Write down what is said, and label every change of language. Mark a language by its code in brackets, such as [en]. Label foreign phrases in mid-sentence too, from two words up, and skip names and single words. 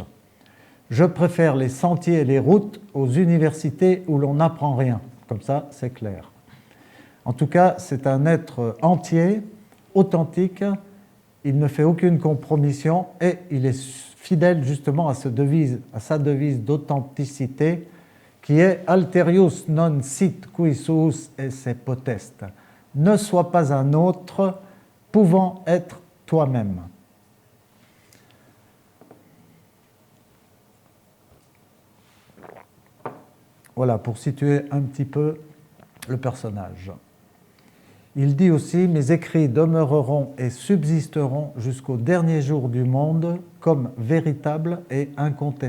[fr] Je préfère les sentiers et les routes aux universités où l'on n'apprend rien. Comme ça, c'est clair. En tout cas, c'est un être entier, authentique, il ne fait aucune compromission et il est fidèle justement à sa devise d'authenticité qui est « [la] Alterius non sit qui suus esse potest ». [fr] Ne sois pas un autre, pouvant être toi-même. Voilà, pour situer un petit peu le personnage. Il dit aussi « Mes écrits demeureront et subsisteront jusqu'au dernier jour du monde comme véritables et incontestables.